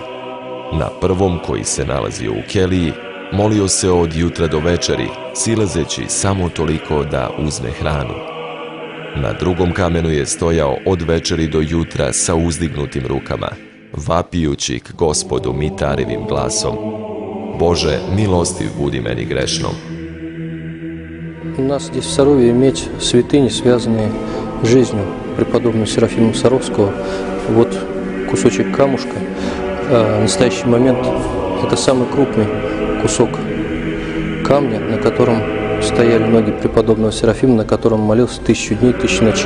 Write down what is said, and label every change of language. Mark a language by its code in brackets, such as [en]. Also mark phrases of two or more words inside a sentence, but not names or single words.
[sr] Na prvom, koji se nalazio u keliji, molio se od jutra do večeri, silazeći samo toliko da uzme hranu. Na drugom kamenu je stojao od večeri do jutra sa uzdignutim rukama, vapijući k Gospodu mitarevim glasom: Bože, milostiv budi meni grešnom. [ru] У нас здесь в Сарове иметь святыни, связанные с жизнью преподобного Серафима Саровского. Вот кусочек камушка. В настоящий момент это самый крупный кусок камня, на котором стояли ноги преподобного Серафима, на котором молился 1000 дней, 1000 ночей.